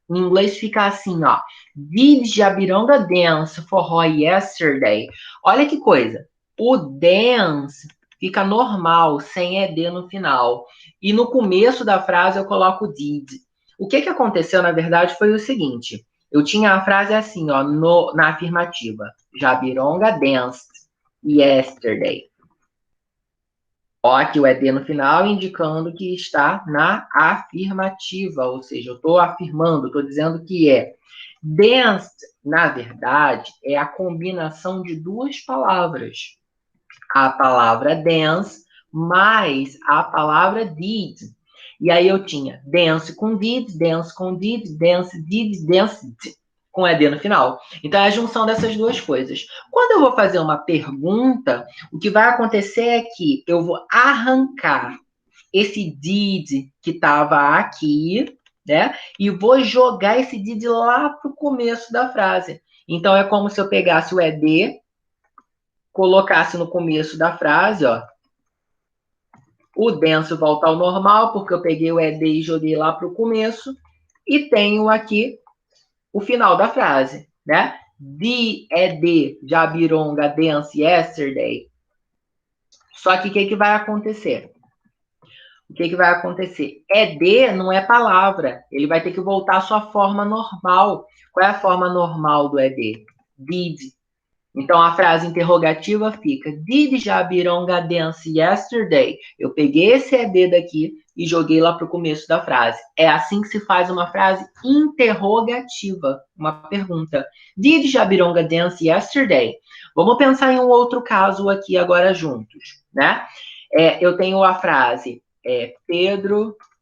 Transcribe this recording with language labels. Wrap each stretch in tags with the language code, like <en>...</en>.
<pt>Em inglês fica assim, ó,</pt> <en>Did Jabironga dance forró yesterday?</en> <pt>Olha que coisa. O dance fica normal, sem ED no final. E no começo da frase eu coloco did. O que aconteceu, na verdade, foi o seguinte. Eu tinha a frase assim, ó, na afirmativa.</pt> <en>Jabironga danced yesterday.</en> <pt>Ó, aqui o ED no final, indicando que está na afirmativa, ou seja, eu estou afirmando, estou dizendo que é. Danced, na verdade, é a combinação de duas palavras. A palavra dance mais a palavra did. E aí eu tinha dance com did, dance com did, dance did, dance did, com ED no final. Então é a junção dessas duas coisas. Quando eu vou fazer uma pergunta, o que vai acontecer é que eu vou arrancar esse did que estava aqui, né? E vou jogar esse did lá para o começo da frase. Então é como se eu pegasse o ED, colocasse no começo da frase, ó. O denso volta ao normal, porque eu peguei o ED e joguei lá para o começo. E tenho aqui o final da frase, né?</pt> <en>The ED Jabironga dance yesterday.</en> <pt>Só que o que vai acontecer? O que vai acontecer? ED não é palavra. Ele vai ter que voltar à sua forma normal. Qual é a forma normal do ED? Did. Então, a frase interrogativa fica:</pt> <en>Did Jabironga dance yesterday?</en> <pt>Eu peguei esse ED daqui e joguei lá para o começo da frase. É assim que se faz uma frase interrogativa, uma pergunta.</pt> <en>Did Jabironga dance yesterday?</en> <pt>Vamos pensar em um outro caso aqui agora juntos, né? Eu tenho a frase, Pedro...</pt>